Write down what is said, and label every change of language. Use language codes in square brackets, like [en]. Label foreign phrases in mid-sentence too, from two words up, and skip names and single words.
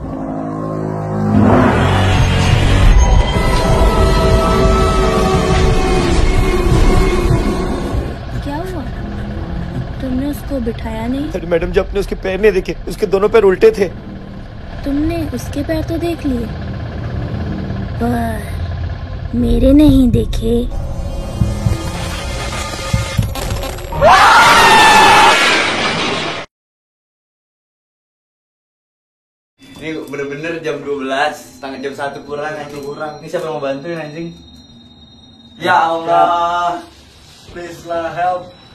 [hi] क्या हुआ? तुमने उसको बिठाया नहीं? अरे मैडम जी आपने उसके पैर नहीं देखे उसके दोनों पैर उल्टे थे तुमने उसके पैर तो देख लिए पर मेरे नहीं देखे। [id] Ini bener-bener jam 12, setengah jam 1 kurang anjing. Ini siapa yang mau bantuin anjing? Ya Allah, please lah, help.